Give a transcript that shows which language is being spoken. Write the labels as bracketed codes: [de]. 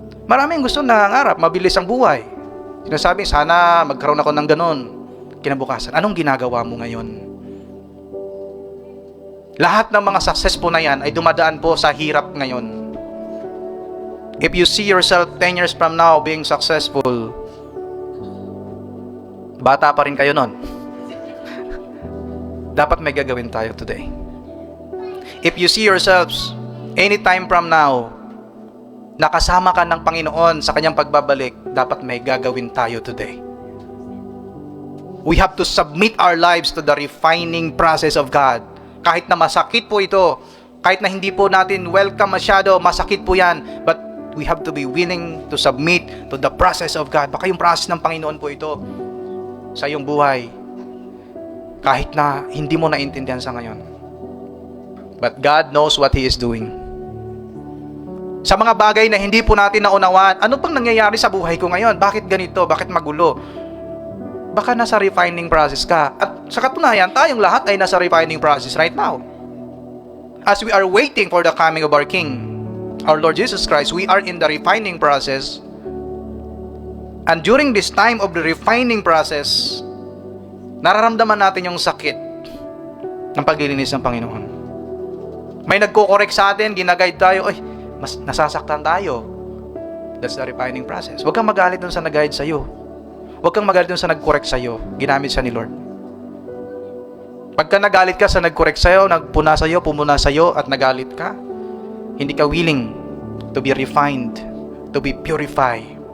[tl] Maraming gusto nangangarap, mabilis ang buhay. Sinasabi, sana magkaroon ako ng ganon. Kinabukasan, anong ginagawa mo ngayon? Lahat ng mga success po na yan ay dumadaan po sa hirap ngayon. [en] If you see yourself 10 years from now being successful, [tl] bata pa rin kayo nun. Dapat may gagawin tayo today. [en] If you see yourselves anytime from now, [tl] nakasama ka ng Panginoon sa kanyang pagbabalik, dapat may gagawin tayo today. [en] We have to submit our lives to the refining process of God. [tl] Kahit na masakit po ito, kahit na hindi po natin welcome masyado, masakit po yan, [en] but we have to be willing to submit to the process of God. [tl] Baka yung process ng Panginoon po ito sa iyong buhay, kahit na hindi mo naintindihan sa ngayon. [en] But God knows what He is doing. [tl] Sa mga bagay na hindi po natin naunawaan, ano pang nangyayari sa buhay ko ngayon? Bakit ganito? Bakit magulo? Baka nasa refining process ka. At sa katunayan, tayong lahat ay nasa refining process right now. [en] As we are waiting for the coming of our King, our Lord Jesus Christ, we are in the refining process. And during this time of the refining process, [tl] nararamdaman natin yung sakit ng paglilinis ng Panginoon. May nagko-correct sa atin, ginaguide tayo, mas nasasaktan tayo. [en] That's the refining process. [tl] Huwag kang magalit dun sa nag-guide sa'yo. Huwag kang magalit dun sa nag-correct sa'yo. Ginamit siya ni Lord. Pagka nagalit ka sa nag-correct sa'yo, nagpuna sa'yo, pumuna sa'yo, at nagalit ka, hindi ka willing [en] to be refined, to be purified.